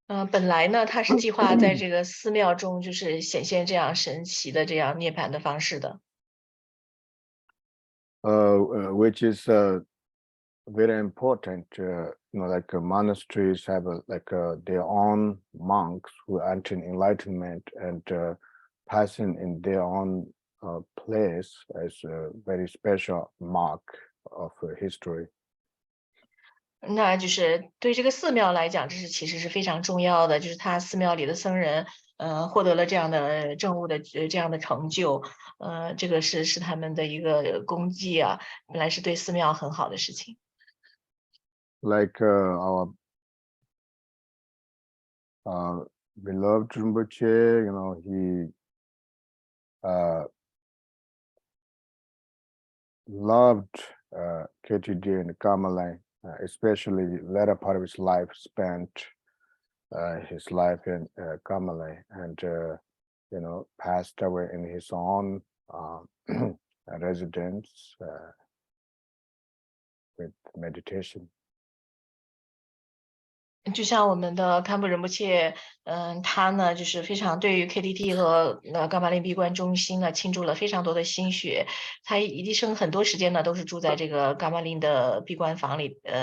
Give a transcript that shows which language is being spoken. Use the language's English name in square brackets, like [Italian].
[Chinese] 本来呢，他是计划在这个寺庙中，就是显现这样神奇的这样涅槃的方式的。 [English] Which is very important. Like monasteries have their own monks who attain enlightenment and passing in their own place as a very special mark of history. [Chinese] 那就是对这个寺庙来讲，这是其实是非常重要的，就是他寺庙里的僧人，获得了这样的政务的这样的成就，这个是他们的一个功绩啊，本来是对寺庙很好的事情。 [English] Like our beloved Rinpoche, he loved KTD and Kamalai, especially latter part of his life spent his life in Kamalai and passed away in his own residence with meditation. [Chinese] 就像我们的堪布仁波切，他呢就是非常对于 KTT 和噶玛林闭关中心呢倾注了非常多的心血。他一生很多时间呢都是住在这个噶玛林的闭关房里。